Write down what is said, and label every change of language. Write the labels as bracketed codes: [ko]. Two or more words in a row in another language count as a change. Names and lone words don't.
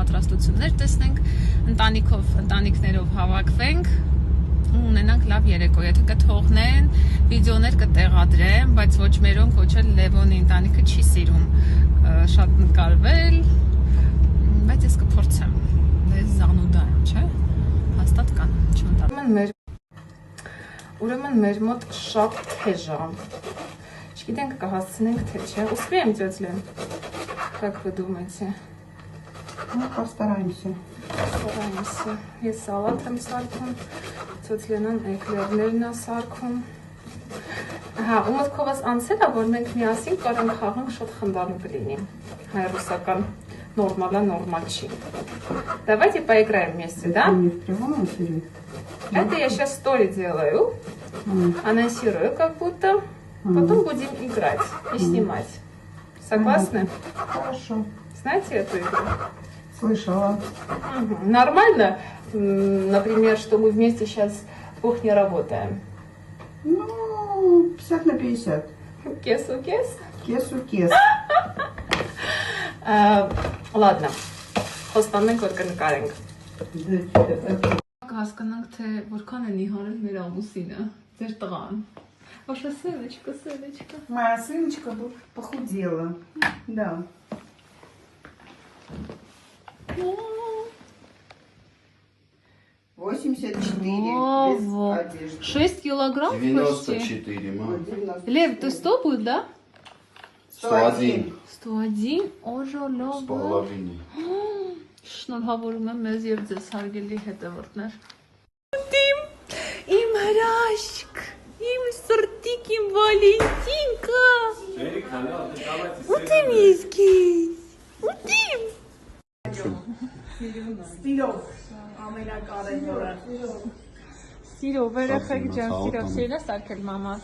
[hy] պատրաստություններ տեսնենք, ընտանիքներով հավաքվենք ու ունենանք լավ երեկո, եթե կթողնեն, վիդեոներ կտեղադրեմ, բայց ոչ մերոնք, ոչ էլ Լևոնի ընտանիքը չի սիրում շատ նկարվել, բայց ես կփորձեմ, ես զանուդա եմ, չէ, հաստատ կան, ուրեմն մեր մոտ շատ թեժ է, չգիտենք կհասցնենք թե չէ, [ru] успеем тётя Лен, как вы думаете? Ну, постараемся. [hy] Ես սալատ եմ սարքում, տյոթ Լենան էկլերներն է սարքում, ու մտքով ես անցել է, որ մենք միասին կարանք խաղանք շատ խնդալու կլինի, հայ-ռուսական նորմալ չի. [ru] Давайте поиграем вместе, да? Не в прямом эфире. Это я сейчас стори делаю, анонсирую как будто, потом будем играть и снимать. Согласны? Хорошо. Знаете эту игру? Слышала. Нормально, например, что мы вместе сейчас в кухне работаем? Ну, 50 на 50. Кес-у-кес? Кес-у-кес. Ладно, [hy] խոստանենք, որ կնկարենք։ Հասկանանք, թե որքան են իհարել մեր ամուսինը, ձեր տղան։ [ru] Ваша сыночка. Моя сыночка похудела. Да. Вау, 84 без одежды. 6 килограмм почти. 94, мам. Лев, ты 100 будет, да? 101. [hy] 101, օժոլով։ [ru] С половиной. [hy] Շնորհավորում եմ մեզ եւ ձեզ հարգելի հետևորդներ։ Իմ հրաշք, իմ սրտիկ, իմ Վալենտինկա։ Ուտիմ ես քեզ։ Ուտիմ։ Սիրով, երեխեք ջան, սիրով է սարքել մամաս։